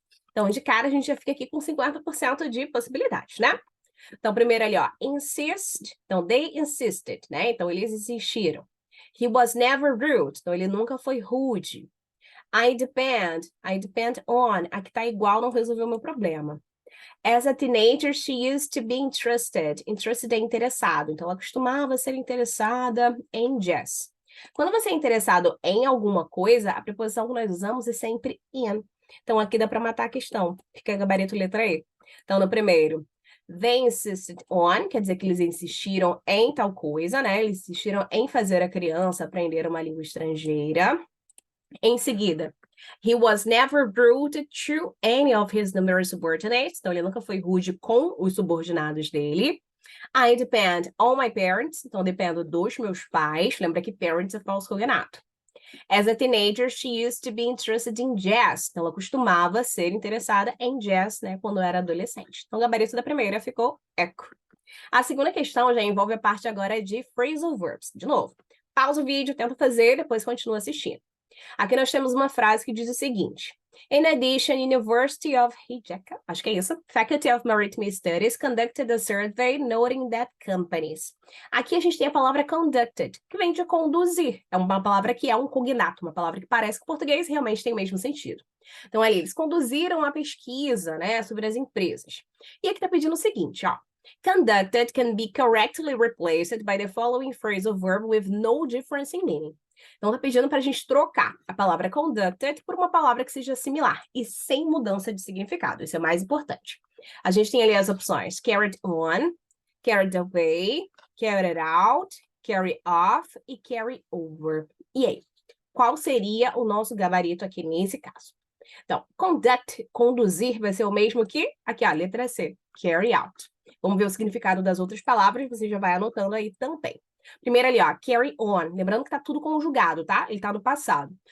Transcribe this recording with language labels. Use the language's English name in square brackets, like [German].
[Portuguese] Então, de cara, a gente já fica aqui com 50% de possibilidades, né? Então, primeiro ali, ó, insist. Então, [English] they insisted, [Portuguese] né? Então, eles insistiram. [English] He was never rude. [Portuguese] Então, ele nunca foi rude. [English] I depend on. [Portuguese] Aqui tá igual, não resolveu o meu problema. [English] As a teenager, she used to be interested. [Portuguese] Interested é interessado. Então, ela costumava ser interessada em jazz. Quando você é interessado em alguma coisa, a preposição que nós usamos é sempre in. Então, aqui dá para matar a questão. Fica gabarito letra E. Então, no primeiro, [English] they insisted on, [Portuguese] quer dizer que eles insistiram em tal coisa, né? Eles insistiram em fazer a criança aprender uma língua estrangeira. Em seguida, [English] he was never rude to any of his numerous subordinates. [Portuguese] Então, ele nunca foi rude com os subordinados dele. [English] I depend on my parents. [Portuguese] Então, dependo dos meus pais. Lembra que parents é falso cognato. [English] As a teenager, she used to be interested in jazz. [Portuguese] Então, ela costumava ser interessada em jazz, né, quando era adolescente. Então, o gabarito da primeira ficou eco. A segunda questão já envolve a parte agora de phrasal verbs. De novo, pausa o vídeo, tenta fazer, depois continua assistindo. Aqui nós temos uma frase que diz o seguinte: [English] In addition, University of Rijeka, [Portuguese] acho que é isso, [English] Faculty of Maritime Studies conducted a survey noting that companies. [Portuguese] Aqui a gente tem a palavra conducted, que vem de conduzir. É uma palavra que é um cognato, uma palavra que parece que o português realmente tem o mesmo sentido. Então, ali, eles conduziram a pesquisa, né, sobre as empresas. E aqui está pedindo o seguinte, ó. [English] Conducted can be correctly replaced by the following phrasal verb with no difference in meaning. [Portuguese] Então, está pedindo para a gente trocar a palavra conducted por uma palavra que seja similar e sem mudança de significado. Isso é mais importante. A gente tem ali as opções carried on, carried away, carried out, carry off e carry over. E aí, qual seria o nosso gabarito aqui nesse caso? Então, conduct, conduzir, vai ser o mesmo que aqui, a letra C, carry out. Vamos ver o significado das outras palavras, você já vai anotando aí também. Primeiro ali, ó, carry on. Lembrando que tá tudo conjugado, tá? Ele tá no passado.